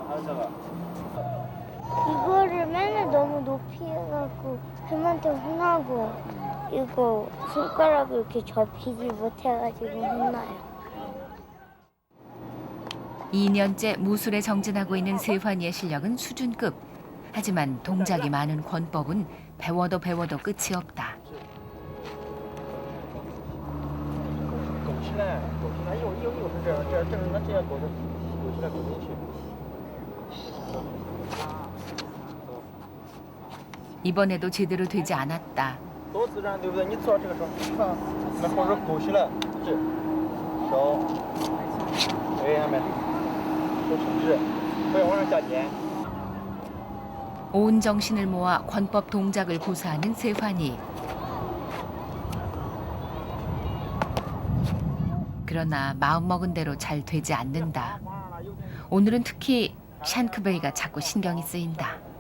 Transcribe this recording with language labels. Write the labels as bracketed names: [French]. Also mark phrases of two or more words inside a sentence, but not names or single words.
[Korean] 이거를 맨날 너무 높이 해갖고 쌤한테 혼나고 이거 손가락을 이렇게 접히지 못해가지고 혼나요. 2년째 무술에 정진하고 있는 세환이의 실력은 수준급. 하지만 동작이 많은 권법은 배워도 배워도 끝이 없다. [Chinese] 勾起来，勾起来，又是这样，这是那这样勾着，勾起来勾进去。 [Korean] 이번에도 제대로 되지 않았다. [Chinese] 多自然，对不对？你做这个时候，看，那后手勾起来，这，手，对，下面，手伸直，不要往上下尖。 [Korean] 온 정신을 모아 권법 동작을 고수하는 세환이. 그러나 마음먹은 대로 잘 되지 않는다. 오늘은 특히 샨크베이가 자꾸 신경이 쓰인다.